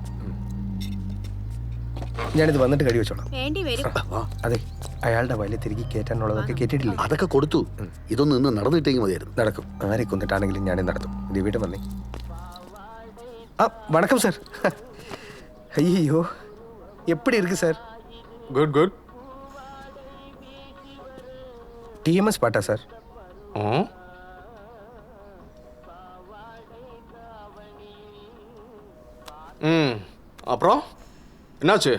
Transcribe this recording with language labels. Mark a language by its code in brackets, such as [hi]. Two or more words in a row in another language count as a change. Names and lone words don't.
[ml] ഞാനിത് വന്നിട്ട് കഴി വെച്ചോളാം. വേണ്ടി വരും. അതെ, അയാളുടെ വയലിൽ തിരികെ കയറ്റാനുള്ളതൊക്കെ കേട്ടിട്ടില്ലേ? അതൊക്കെ കൊടുത്തു. ഇതൊന്നും ഇന്ന് നടന്നിട്ടെങ്കിൽ മതിയായിരുന്നു. നടക്കും. ആരെ കൊന്നിട്ടാണെങ്കിലും ഞാനേ നടത്തും. വീട്ടിൽ വന്നേ. വണക്കം സാർ. അയ്യോ, [ta] எப்படி இருக்கு சார்? [en] good good. [ta] டிஎம்எஸ் பாட்டா சார்? அப்புறம் என்னாச்சு?